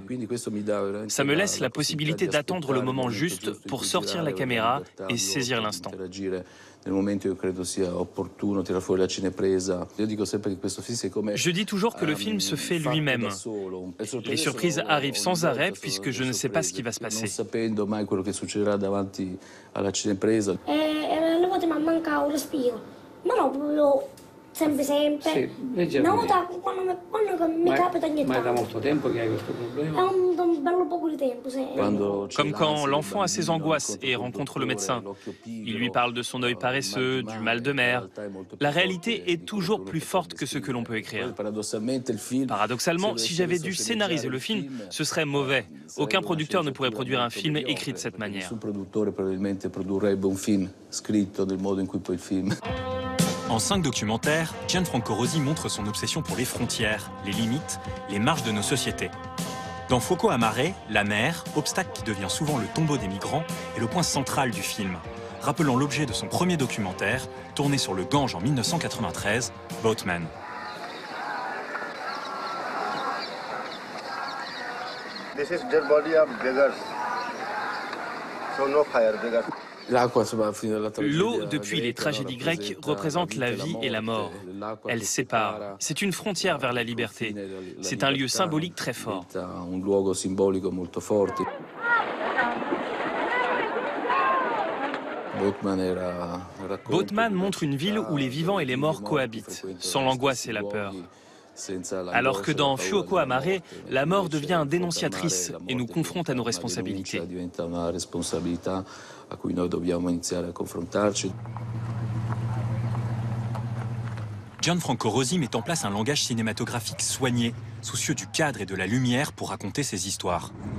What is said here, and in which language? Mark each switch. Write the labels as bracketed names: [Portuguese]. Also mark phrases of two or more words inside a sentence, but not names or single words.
[French] Ça me laisse la possibilité d'attendre le moment juste pour sortir la caméra et saisir l'instant. Je dis toujours que le film se fait lui-même. Les surprises arrivent sans arrêt puisque je ne sais pas ce qui va se passer. [Italian] Sempre. Sì, leggermente. Mi capita ogni Ma è da tanto. molto tempo che hai questo problema? È un bello poco di tempo, sì. [French] Comme quand l'enfant a ses angoisses et rencontre le médecin. Il lui parle de son œil paresseux, du mal de mer. La réalité est toujours plus forte que ce que l'on peut écrire. Paradoxalement, si j'avais dû scénariser le film, ce serait mauvais. Aucun producteur ne pourrait produire un film écrit de cette manière. En 5 documentaires, Gianfranco Rosi montre son obsession pour les frontières, les limites, les marges de nos sociétés. Dans Fuoco a mare, la mer, obstacle qui devient souvent le tombeau des migrants, est le point central du film, rappelant l'objet de son premier documentaire, tourné sur le Gange en 1993, Boatman. [English] This is dead body of beggars. So no fire, beggars. [French] L'eau, depuis les tragédies grecques, représente la vie et la mort. Elle sépare. C'est une frontière vers la liberté. C'est un lieu symbolique très fort. Boatman montre une ville où les vivants et les morts cohabitent, sans l'angoisse et la peur. Alors que dans Fuoco a mare, la mort devient dénonciatrice et nous confronte à nos responsabilités. Gianfranco Rosi met en place un langage cinématographique soigné, soucieux du cadre et de la lumière pour raconter ses histoires.